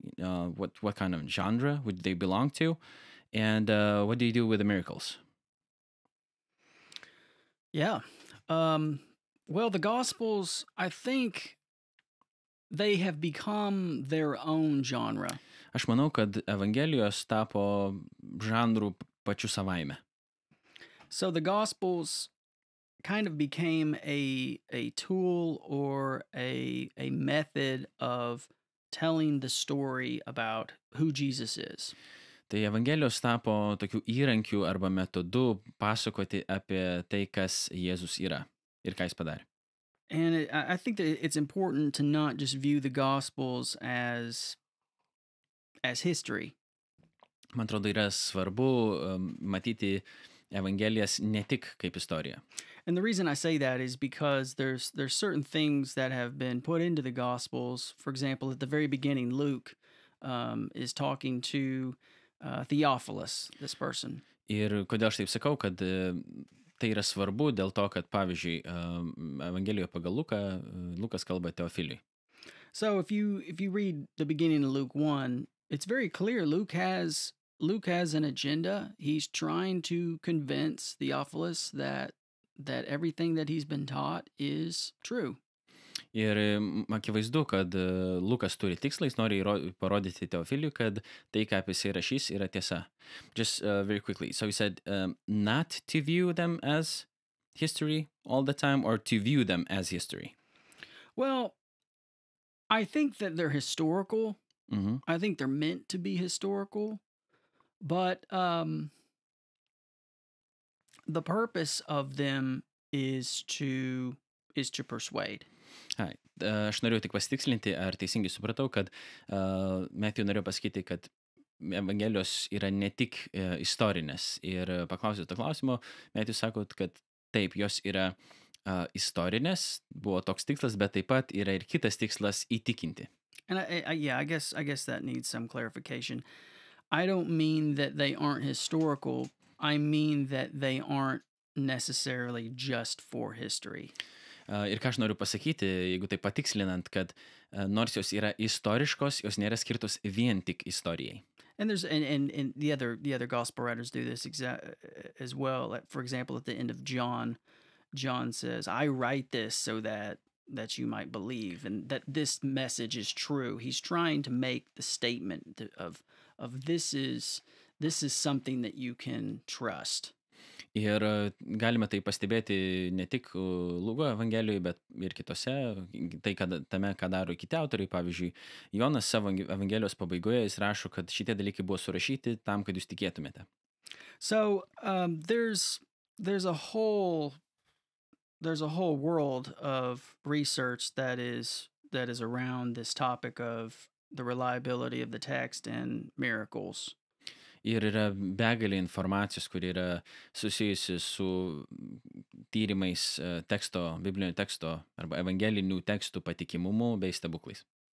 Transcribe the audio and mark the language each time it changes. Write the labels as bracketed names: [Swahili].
[English] What kind of genre would they belong to? And what do you do with the miracles? Yeah. Well, the Gospels, I think they have become their own genre. [Lithuanian] Aš manau, kad Evangelijos tapo žanrų pačiu savaime. [English] So the Gospels kind of became a tool or a method of telling the story about who Jesus is. [Lithuanian] Tai Evangelijos tapo tokių įrankių arba metodų pasakoti apie tai, kas Jėzus yra ir ką jis padarė. [English] And I think that it's important to not just view the Gospels as history. [Lithuanian] Man atrodo, yra svarbu matyti Evangelijas ne tik kaip istoriją. [English] And the reason I say that is because there's certain things that have been put into the Gospels. For example, at the very beginning, Luke is talking to Theophilus, this person. [Lithuanian] Ir kodėl aš taip sakau, kad tai yra svarbu dėl to, kad, pavyzdžiui, Evangelijoje pagal Lukas kalba Teofiliui. [English] So if you read the beginning of Luke 1, it's very clear Luke has an agenda. He's trying to convince Theophilus that everything that he's been taught is true. [Lithuanian] Ir akivaizdu, kad Lukas turi tikslą, jis nori parodyti Teofiliui, kad tai, ką apie jisai rašys, yra tiesa. [English] Just very quickly. So he said, not to view them as history all the time or to view them as history. Well, I think that they're historical. Mm-hmm. I think they're meant to be historical. But the purpose of them is to persuade. [Lithuanian] Aš norėjau tik pasitikslinti, ar teisingai supratau, kad Matthew norėjo pasakyti, kad Evangelijos yra ne tik istorinės. Ir paklausęs to klausimo, Matthew sako, kad taip, jos yra istorinės, buvo toks tikslas, bet taip pat yra ir kitas tikslas įtikinti. [English] And I guess that needs some clarification. I don't mean that they aren't historical. I mean that they aren't necessarily just for history. Ir ką aš noriu pasakyti, jeigu tai patikslinant, kad nors jos yra istoriškos, jos nėra skirtos vien tik istorijai. And the other gospel writers do this as well. For example, at the end of John says, "I write this so that you might believe and that this message is true." He's trying to make the statement of this is something that you can trust. [Lithuanian] Ir galime tai pastebėti ne tik Luko Evangelijoje, bet ir kitose, tame, ką daro kiti autoriai. Pavyzdžiui, Jonas savo Evangelijos pabaigoje jis rašo, kad šitie dalykai buvo surašyti tam, kad jūs tikėtumėte. [English] So there's a whole world of research that is around this topic of the reliability of the text and miracles. [Lithuanian] Ir yra begalė informacijos, kuri yra susijusi su tyrimais biblinio teksto arba evangelinių tekstų patikimumu bei stebuklais.